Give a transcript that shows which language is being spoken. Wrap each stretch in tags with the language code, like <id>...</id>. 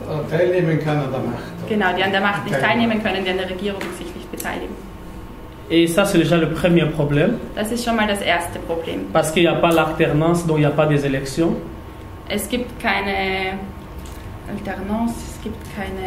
<de>teilnehmen können an der Macht. Genau, die an der Macht nicht teilnehmen können, die an der Regierung sich nicht beteiligen.</de> <fr>Et ça, c'est déjà le premier problème.</fr> <de>Das ist schon mal das erste Problem.</de> <fr>Parce qu'il n'y a pas l'alternance, donc il n'y a pas des élections.</fr> <de>Es gibt keine Alternance, es gibt keine...</de>